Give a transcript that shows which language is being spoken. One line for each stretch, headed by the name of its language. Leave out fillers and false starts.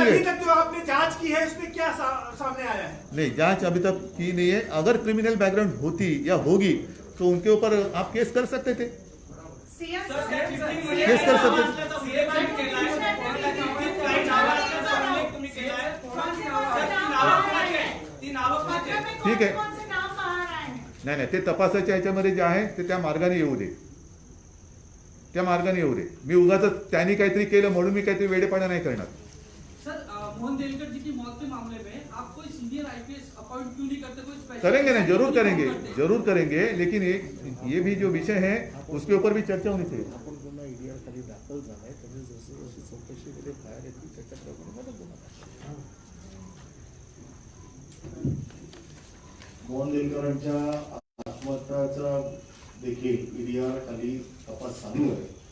Hindi: अभी तक जो आपने जांच की है उसमें क्या सामने आया है? नहीं, जांच अभी तक की नहीं है. अगर क्रिमिनल बैकग्राउंड होती या होगी तो उनके ऊपर आप केस कर सकते थे. सीएम
Marathi: सर, त्या चिठ्ठीमध्ये तेच तर सत्य- नाव असल्याचा उल्लेख तुम्ही केलाय. त्या चिठ्ठीत काही नावं असल्याचा उल्लेख तुम्ही केलाय. सर, ती नावं कोणाची आहेत? ती नावं कोणाची आहेत? ठीक आहे.
Hindi: कौन से नाम बाहर आए हैं?
Marathi: नाही नाही, ते तपासाच्या ह्याच्यामध्ये जे आहे ते त्या मार्गाने येऊ दे, त्या मार्गाने येऊ दे. मी उगाच त्यांनी काहीतरी केलं म्हणून मी काहीतरी वेडेपणा नाही करणार.
Hindi: सर मोहन देलकर जी की मौत के मामले में आप कोई सीनियर आईपीएस अपॉइंट क्यों नहीं करते? कोई स्पेशल करेंगे ना, जरूर करेंगे, जरूर करेंगे, लेकिन ये भी जो विषय है उसके ऊपर भी चर्चा होनी चाहिए.
Marathi: आपण पुन्हा ईडीआर खाली दाखल झालाय त्याने जसं जशी चौकशीमध्ये बाहेर येतील त्याच्याप्रमाणे मदत होणार. मोहन देलकरांच्या आत्महत्याचा देखील ईडीआर खाली तपास चालू आहे.